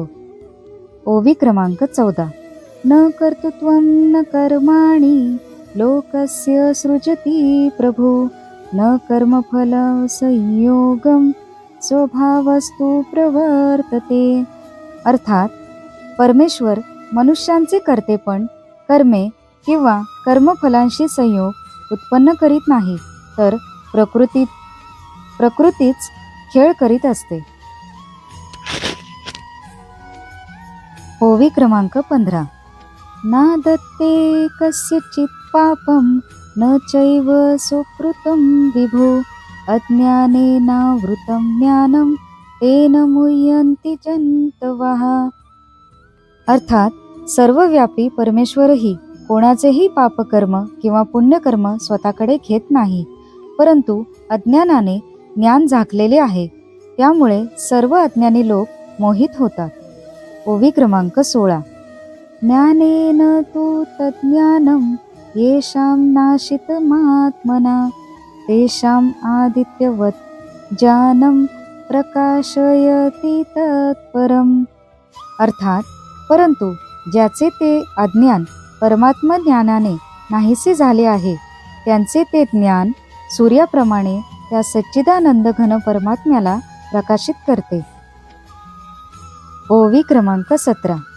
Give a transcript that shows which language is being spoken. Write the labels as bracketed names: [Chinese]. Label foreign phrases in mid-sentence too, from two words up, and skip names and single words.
[Marathi] ओवी क्रमांक 14. [Sanskrit] न कर्तृत्वं न कर्माणि लोकस्य सृजति प्रभु न कर्मफल संयोगम स्वभावस्तु प्रवर्तते. [Marathi] अर्थात परमेश्वर मनुष्यांचे कर्तेपण कर्मे किंवा कर्मफलांशी संयोग उत्पन्न करीत नाही तर प्रकृतीच खेळ करीत असते. ओवी क्रमांक 15. [Sanskrit] ना दत्ते कस्यचित् पापं न चैव सुकृतं विभो अज्ञानेनावृतं ज्ञानं तेन मुह्यन्ति जन्तवः. [Marathi] अर्थात सर्वव्यापी परमेश्वरही कोणाचेही पापकर्म किंवा पुण्यकर्म स्वतःकडे घेत नाही, परंतु अज्ञानाने ज्ञान झाकलेले आहे, त्यामुळे सर्व अज्ञानी लोक मोहित होतात. ओवी क्रमांक 16. [Sanskrit] ज्ञानेन तु तज्ज्ञानं येषां नाशितमात्मना तेषां आदित्यवत् ज्ञानं प्रकाशयति तत्परम्. [Marathi] अर्थात परंतु ज्याचे ते अज्ञान परमात्मा ज्ञानाने नाहीसे झाले आहे त्यांचे ते ज्ञान सूर्याप्रमाणे त्या सच्चिदानंद घन परमात्म्याला प्रकाशित करते. ओवी क्रमांक 17.